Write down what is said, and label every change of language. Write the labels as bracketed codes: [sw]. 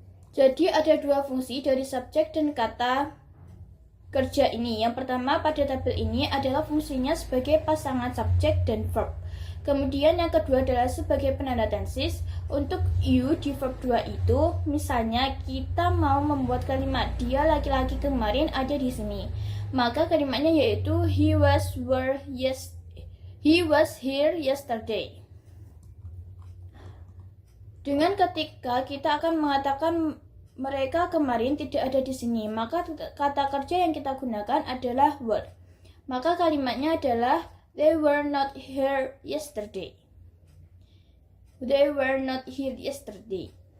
[id] Jadi ada 2 fungsi dari subjek dan kata kerja ini. Yang pertama pada tabel ini adalah fungsinya sebagai pasangan subjek dan verb. Kemudian yang kedua adalah sebagai penanda tenses. Untuk you di verb 2 itu, misalnya kita mau membuat kalimat dia laki-laki kemarin ada di sini. Maka kalimatnya yaitu [en] he was here yesterday. [id] Dengan ketika kita akan mengatakan mereka kemarin tidak ada di sini, maka kata kerja yang kita gunakan adalah were. Maka kalimatnya adalah [en] they were not here yesterday. They were not here yesterday.